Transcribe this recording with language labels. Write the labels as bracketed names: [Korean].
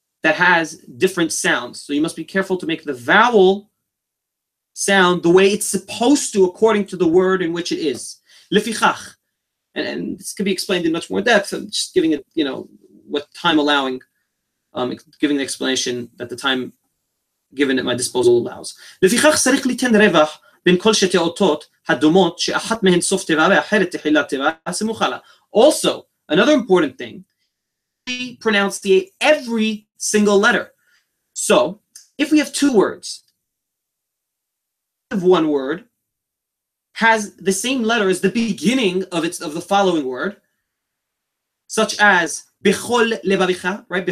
[English] that has different sounds. So you must be careful to make the vowel sound the way it's supposed to according to the word in which it is. Lefichach. And this can be explained in much more depth. I'm just giving it, what time allowing, giving the explanation that the time given at my disposal allows. [Hebrew] לפיכך צריך ליתן רווח בין כל שתי אותות הדומות שאחת מהן סוף תיבה ואחרת תחילת תיבה הסמוכה לה. [English] Also, another important thing, we pronunciate every single letter. So, if we have two words, one word has the same letter as the beginning of the following word, such as bechol lebabicha, right?